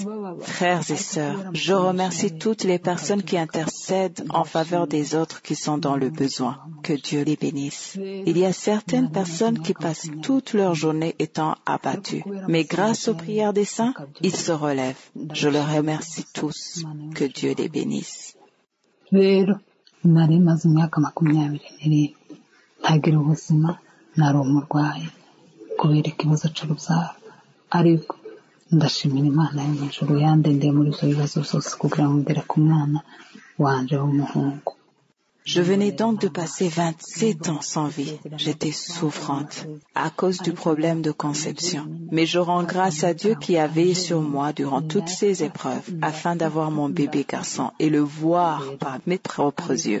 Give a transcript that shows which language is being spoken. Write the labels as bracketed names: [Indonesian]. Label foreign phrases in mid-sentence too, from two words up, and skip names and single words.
[French] Frères et sœurs, je remercie toutes les personnes qui intercèdent en faveur des autres qui sont dans le besoin. Que Dieu les bénisse. Il y a certaines personnes qui passent toute leur journée étant abattues. Mais grâce aux prières des saints, ils se relèvent. Je les remercie tous. Que Dieu les bénisse. [Kinyarwanda] nari maze imyaka 27 ntagira ubuzima nari umurwayi kubera ikibazo cy'urubyaro ariko ndashimira Imana yo mu ijuru yandendeye muri ibyo bibazo byose kugira ngo ngere ku mwana wanje w'umuhungu. [French] Je venais donc de passer 27 ans sans vie. J'étais souffrante à cause du problème de conception. Mais je rends grâce à Dieu qui a veillé sur moi durant toutes ces épreuves afin d'avoir mon bébé garçon et le voir par mes propres yeux.